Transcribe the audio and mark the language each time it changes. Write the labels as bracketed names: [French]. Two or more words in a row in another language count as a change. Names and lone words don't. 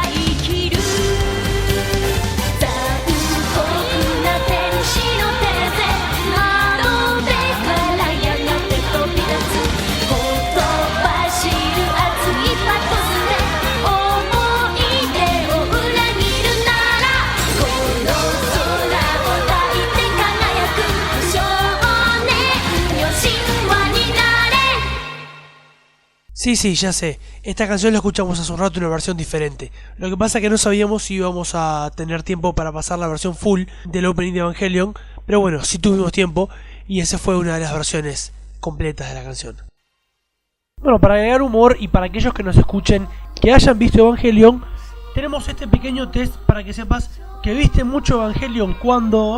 [Japanese] 生きる残酷な天使の手で窓辺からやがて飛び出すほとばしる熱いパトスで思い出を裏切るならこの空を抱いて輝く少年よ神話になれ [Spanish] Sí, sí, ya sé. Esta canción la escuchamos hace un rato en una versión diferente. Lo que pasa es que no sabíamos si íbamos a tener tiempo para pasar la versión full del opening de Evangelion. Pero bueno, sí tuvimos tiempo y esa fue una de las versiones completas de la canción. Bueno, para agregar humor y para aquellos que nos escuchen que hayan visto Evangelion, tenemos este pequeño test para que sepas que viste mucho Evangelion cuando